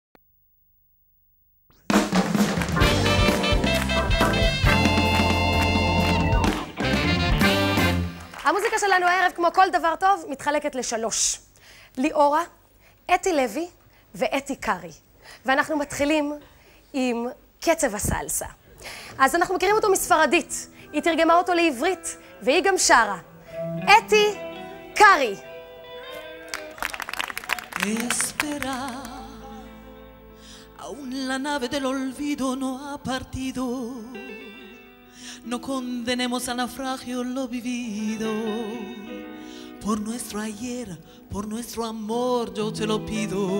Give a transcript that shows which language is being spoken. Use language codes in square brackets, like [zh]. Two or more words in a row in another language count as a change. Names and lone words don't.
[he] המוזיקה שלנו הערב, כמו כל דבר טוב, מתחלקת לשלוש. ליאורה, אתי לוי ואתי קארי. ואנחנו מתחילים עם קצב הסלסה. אז אנחנו מכירים אותו מספרדית. היא תרגמה אותו לעברית, והיא גם שרה. אתי קארי. [es] Esperar, aún la nave del olvido no ha partido. No condenemos al naufragio lo vivido. Por nuestro ayer, por nuestro amor, yo te lo pido.